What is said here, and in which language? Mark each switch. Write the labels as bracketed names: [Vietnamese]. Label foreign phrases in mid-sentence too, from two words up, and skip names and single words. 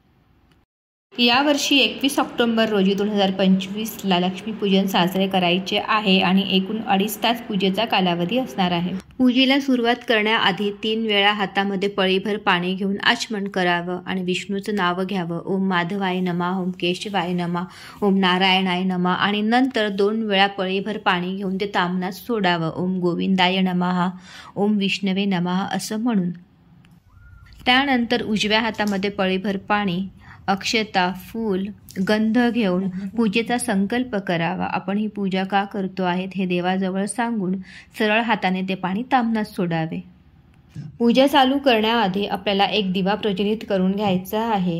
[Marathi] यावर्षी 21 ऑक्टोबर रोजी 2025ला लक्ष्मीपूजन साजरे करायचे आहे आणि एकूण 2.5 तास पूजेचा कालावधी असणार आहे. पूजेला सुरुवात करण्याआधी 3 वेळा हातामध्ये पळीभर पाणी घेऊन आचमन करावं आणि विष्णूचं नाव घ्यावं. [Sanskrit] ओम माधवाय नमः, ओम केशवाय नमः, ओम नारायणाय नमः. [Marathi] आणि नंतर 2 वेळा पळीभर पाणी घेऊन ते तामनात सोडावं. [Sanskrit] ओम गोविंदाय नमः, ओम विष्णवे नमः [Marathi] असं म्हणून. त्यानंतर उजव्या हातामध्ये पळीभर पाणी, अक्षता, फूल, गंध घेऊन पूजेचा संकल्प करावा. आपण ही पूजा का करतो आहेत हे देवाजवळ सांगून सरळ हाताने ते पाणी तामनात सोडावे. पूजा चालू करण्याआधी आपल्याला एक दिवा प्रज्वलित करून घ्यायचा आहे.